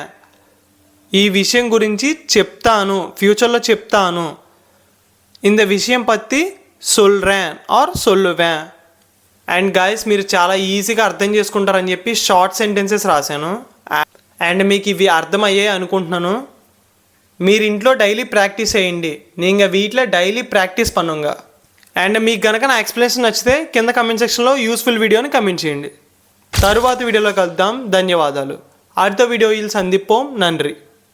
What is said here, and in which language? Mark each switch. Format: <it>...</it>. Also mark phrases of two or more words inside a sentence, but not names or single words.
<te>ఈ విషయం గురించి చెప్తాను, ఫ్యూచర్లో చెప్తాను,</te> <ta>இந்த விஷயம் பத்தி சொல்றேன் ஆர் சொல்லுவேன்.</ta> <en>and guys,</en> <te>మీరు చాలా ఈజీగా అర్థం చేసుకుంటారని చెప్పి</te> <en>short sentences</en> <te>రాశాను. అండ్ మీకు ఇవి అర్థమయ్యాయి అనుకుంటున్నాను. మీరు ఇంట్లో</te> <en>daily practice</en> <te>చేయండి,</te> <ta>நீங்கள் வீட்டில்</ta> <en>daily practice</en> <ta>பண்ணுங்க.</ta> <te>అండ్ మీకు కనుక నా ఎక్స్ప్లెనేషన్ నచ్చితే కింద</te> <en>comment sectionలో useful videoని</en> <te>కమెంట్ చేయండి. తరువాత వీడియోలో కలుద్దాం. ధన్యవాదాలు.</te> <ta>அடுத்த வீடியோவில் சந்திப்போம். நன்றி.</ta>